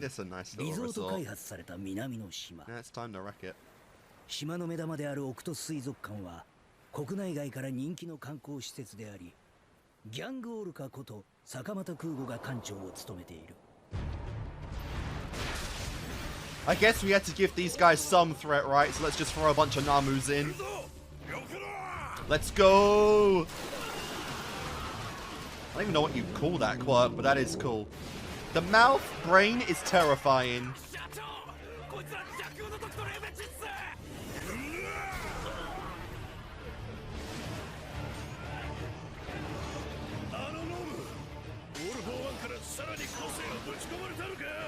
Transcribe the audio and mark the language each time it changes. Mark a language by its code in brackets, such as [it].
[en] this is a nice [ja] リ [en] little [ja] ゾート [en] resort. [ja] 開発された南の島。 [en] Now it's time to wreck it. [ja] 島の目玉である奥戸水族館は国内外から人気の観光施設であり、ギャングオルカこと坂本空吾が館長を務めている。 [en] I guess we had to give these guys some threat, right? So let's just throw a bunch of Namus in. Let's go! I don't even know what you call that quirk, but that is cool. The mouth brain is terrifying. [ja] 社長、こいつら弱王の時とレベチっす。あのノム、オール・フォー・ワンからさらに個性をぶち込まれたのか。